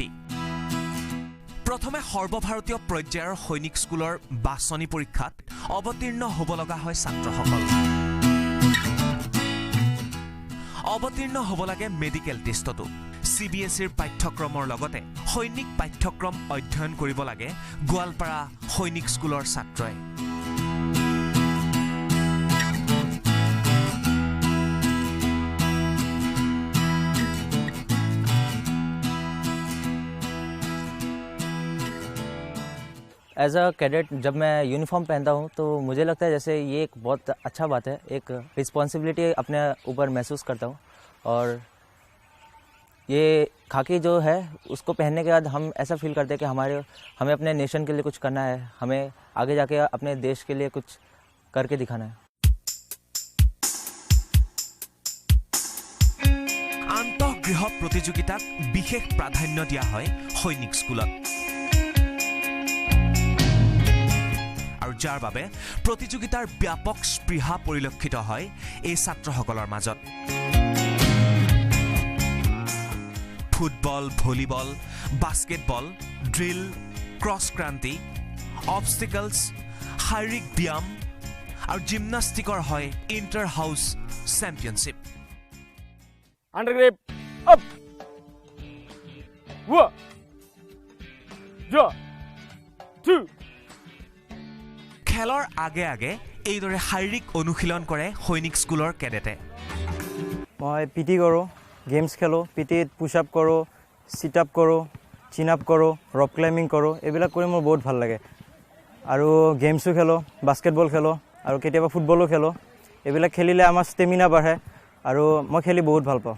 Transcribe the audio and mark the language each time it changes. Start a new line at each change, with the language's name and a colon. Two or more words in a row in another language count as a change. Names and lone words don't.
Assamese: প্ৰথমে সৰ্বভাৰতীয় পৰ্যায়ৰ সৈনিক স্কুলৰ বাছনি পৰীক্ষাত অৱতীৰ্ণ হ'ব লগা হয় ছাত্ৰসকল। অৱতীৰ্ণ হ'ব লাগে মেডিকেল টেষ্টতো। CBSEৰ পাঠ্যক্ৰমৰ লগতে সৈনিক পাঠ্যক্ৰম অধ্যয়ন কৰিব লাগে গোৱালপাৰা সৈনিক স্কুলৰ ছাত্ৰই।
English: as a cadet
Hindi: जब मैं यूनिफॉर्म पहनता हूँ तो मुझे लगता है जैसे ये एक बहुत अच्छा बात है, एक रिस्पॉन्सिबिलिटी अपने ऊपर महसूस करता हूँ। और ये खाकी जो है उसको पहनने के बाद हम ऐसा फील करते हैं कि हमें अपने नेशन के लिए कुछ करना है, हमें आगे जाके अपने देश के लिए कुछ करके दिखाना है।
Assamese: আন্তঃগৃহ প্ৰতিযোগিতাক বিশেষ প্ৰাধান্য দিয়া হয় সৈনিক স্কুলত, আৰু যাৰ বাবে প্ৰতিযোগিতাৰ ব্যাপক স্পৃহা পৰিলক্ষিত হয় এই ছাত্ৰসকলৰ মাজত। ফুটবল, ভলিবল, বাস্কেটবল, ড্ৰিল, ক্ৰছ ক্ৰান্তি অবষ্টিকলছ শাৰীৰিক ব্যায়াম আৰু জিমনাষ্টিকৰ হয়
English: inter house championship अंडर ग्रिप अप वो जो टू
Assamese: খেলৰ আগে আগে এইদৰে শাৰীৰিক অনুশীলন কৰে সৈনিক স্কুলৰ কেডেটে মই পিটি কৰোঁ গেমছ খেলোঁ পিটিত
English: push up
Assamese: কৰোঁ
English: sit up
Assamese: কৰোঁ
English: chin up
Assamese: কৰোঁ
English: rock climbing
Assamese: কৰোঁ এইবিলাক কৰি মোৰ বহুত ভাল লাগে আৰু গেমছো খেলোঁ বাস্কেটবল খেলোঁ আৰু কেতিয়াবা ফুটবলো খেলোঁ এইবিলাক খেলিলে আমাৰ ষ্টেমিনা বাঢ়ে আৰু মই খেলি বহুত ভাল পাওঁ